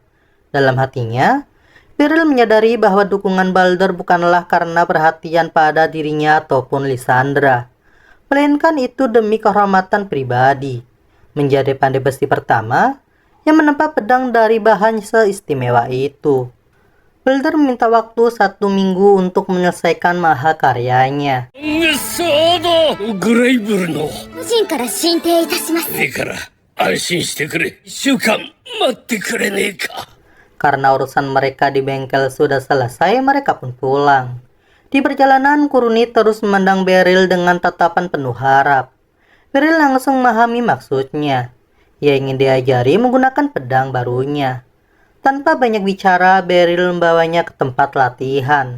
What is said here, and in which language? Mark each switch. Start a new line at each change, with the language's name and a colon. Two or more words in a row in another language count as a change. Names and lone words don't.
Indonesian: Dalam hatinya, Beryl menyadari bahwa dukungan Balder bukanlah karena perhatian pada dirinya ataupun Lysandra, melainkan itu demi kehormatan pribadi. Menjadi pandai besi pertama yang menempa pedang dari bahan seistimewa itu. Balder meminta waktu 1 minggu untuk menyelesaikan mahakaryanya.
Japanese: グレイブルの個人から進呈いたします。いいから安心してくれ。1週間待ってくれねえか。
Indonesian: Karena urusan mereka di bengkel sudah selesai, mereka pun pulang. Di perjalanan, Kuruni terus memandang Beryl dengan tatapan penuh harap. Beryl langsung memahami maksudnya. Ia ingin diajari menggunakan pedang barunya. Tanpa banyak bicara, Beryl membawanya ke tempat latihan.